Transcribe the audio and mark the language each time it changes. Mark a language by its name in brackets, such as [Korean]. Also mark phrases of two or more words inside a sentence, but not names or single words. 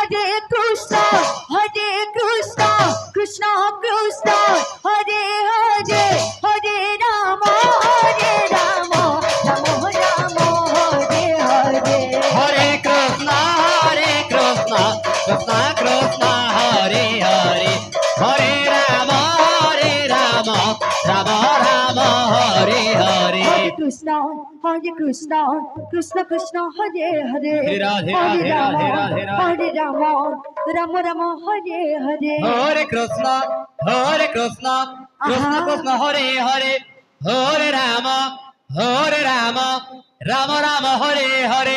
[Sanskrit] हरे कृष्ण कृष्ण কৃষ্ণ কৃষ্ণ হরে হরে হরে রাম রাম রাম হরে হরে হরে কৃষ্ণ কৃষ্ণ কৃষ্ণ হরে হরে হরে রাম রাম রাম হরে হরে কৃষ্ণ কৃষ্ণ কৃষ্ণ কৃষ্ণ হরে হরে রাধে হরে রাম রাধে রাধে রাধে হরে রাম রাম রাম হরে হরে হরে কৃষ্ণ কৃষ্ণ কৃষ্ণ হরে হরে হরে রাম রাম রাম হরে হরে